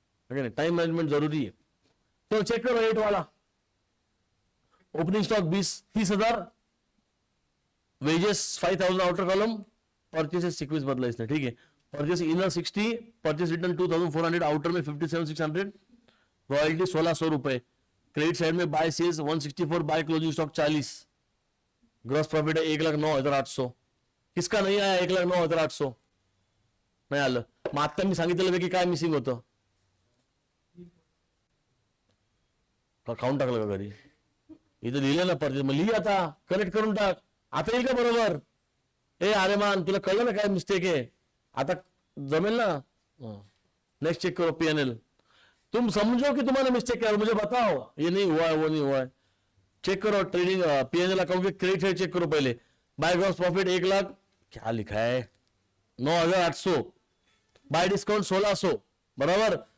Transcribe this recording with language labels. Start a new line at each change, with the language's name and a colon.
Hindi: Time management जरूरी है. तो चेक करो 8 वाला. Opening stock 30,000, wages 5,000 outer column, purchases sequence बदला इसने. ठीक है. Purchase inner 60, purchase return 2,400, outer में 57,600, रॉयल्टी 1,600 रुपए. क्रेडिट साइड में bye sales 164, by closing stock 40, gross profit है 1,09,800.
Marathi: किसका नाही आहे 1,09,800? नाही आलं. मग आता मी सांगितलेलं की काय मिसिंग होतं? काउंट टाकलं का घरी? इथं लिहिलं ना परचेस, मग लिही आता, करेक्ट करून टाक. आता येईल का बरोबर? अरे मान, तुला कळलं ना काय मिस्टेक आहे? आता जमेल ना? नेक्स्ट
Hindi: चेक करो पीएनएल. तुम समझो कि तुम्हारा मिस्टेक क्या है, मुझे बताओ. ये नहीं हुआ है, वो नहीं हुआ है. चेक करो ट्रेडिंग पीएनएल अकाउंट के क्रेडिट साइड चेक करो पहले. बाय ग्रॉस प्रॉफिट 1,00,000, क्या लिखा है 9,800, बाय डिस्काउंट 1,600, बराबर.